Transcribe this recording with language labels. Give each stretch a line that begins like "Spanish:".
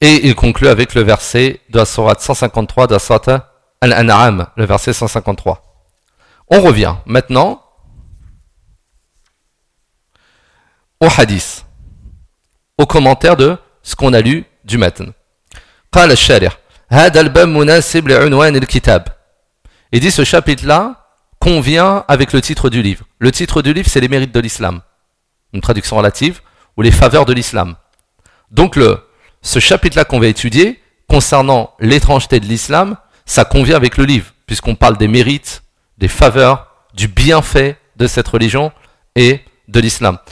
French: Et il conclut avec le verset de la sourate 153 de la sourate Al-An'am, le verset 153. On revient maintenant au hadith, au commentaire de ce qu'on a lu du matin.
Arabic: قال الشارح هذا الباب مناسب لعنوان الكتاب.
French: Il dit ce chapitre-là convient avec le titre du livre. Le titre du livre, c'est les mérites de l'islam. Une traduction relative, ou les faveurs de l'islam. Donc ce chapitre-là qu'on va étudier, concernant l'étrangeté de l'islam, ça convient avec le livre, puisqu'on parle des mérites, des faveurs, du bienfait de cette religion et de l'islam.